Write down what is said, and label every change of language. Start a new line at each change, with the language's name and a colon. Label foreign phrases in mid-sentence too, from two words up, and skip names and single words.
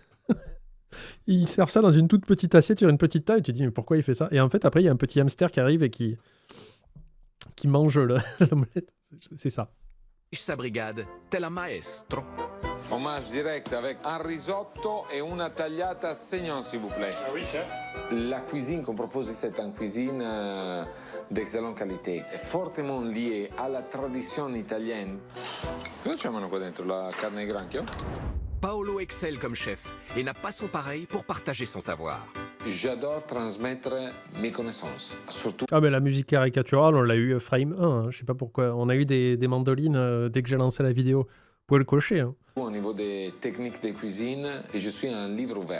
French: Ils servent ça dans une toute petite assiette sur une petite table, et tu te dis mais pourquoi il fait ça? Et en fait, après, il y a un petit hamster qui arrive et qui mange l'omelette. C'est ça. sa brigade, tel un maestro. Hommage direct avec un risotto et
Italian: una tagliata
French: saignant, s'il vous plaît. Ah oui, chef. La cuisine qu'on propose, c'est une cuisine d'excellente qualité, fortement liée à la tradizione italienne.
Italian: Cosa c'è qua dentro? La carne di granchio?
French: Paolo excelle comme chef et n'a pas son pareil pour partager son savoir. J'adore transmettre mes connaissances, surtout... Ah mais la musique caricaturale, on l'a eu frame 1, hein, je sais pas pourquoi. On a eu des mandolines dès que j'ai lancé la vidéo. Vous pouvez le cocher. Hein. Au niveau des techniques de cuisine, et je suis un livre ouvert.